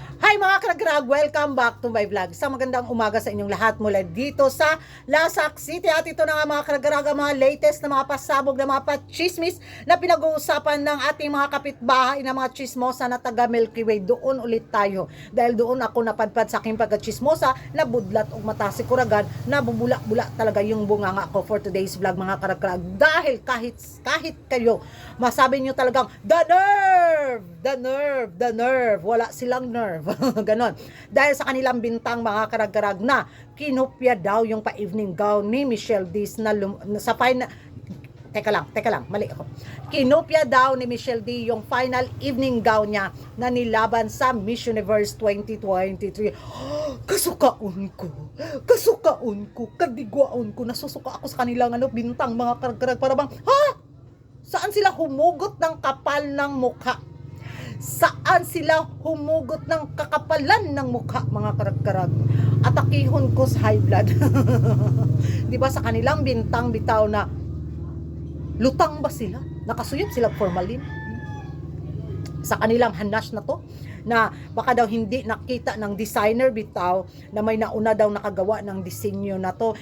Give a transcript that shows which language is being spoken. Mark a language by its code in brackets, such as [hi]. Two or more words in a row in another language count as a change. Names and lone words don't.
[tl] Hi mga karagrag! [en] Welcome back to my vlog. [tl] Sa magandang umaga sa inyong lahat mula dito sa Lasak City. At ito na nga mga karagrag, mga latest na mga pasabog na mga pachismis na pinag-uusapan ng ating mga kapitbahay na mga chismosa na taga Milky Way. Doon ulit tayo. Dahil doon ako napadpad sa aking pagka-chismosa na budlat o mata si Kuragan na bubula-bula talaga yung bunganga ko [en] for today's vlog [tl] mga karagrag. Dahil kahit kayo masabi nyo talagang [en] the nerve! The nerve! The nerve! [tl] Wala silang nerve. Ganon. Dahil sa kanilang bintang mga karag-karag na kinopya daw yung pa-evening gown ni Michelle Diz na sa final. Teka lang, mali ako. Kinopya daw ni Michelle D yung final evening gown niya na nilaban sa Miss Universe 2023. [ceb] Kasukaon ko, kadigwaon ko, [tl] nasusuka ako sa kanilang bintang mga karag-karag para bang, saan sila humugot ng kapal ng mukha? Saan sila humugot ng kakapalan ng mukha mga karag-karag? [ceb] Atakihon ko [tl] sa [en] high blood. [tl] Di ba sa kanilang bintang bitaw na lutang ba sila? Nakasuyot sila formalin? Sa kanilang hanash na to na baka daw hindi nakita ng designer bitaw na may nauna daw nakagawa ng disenyo na to.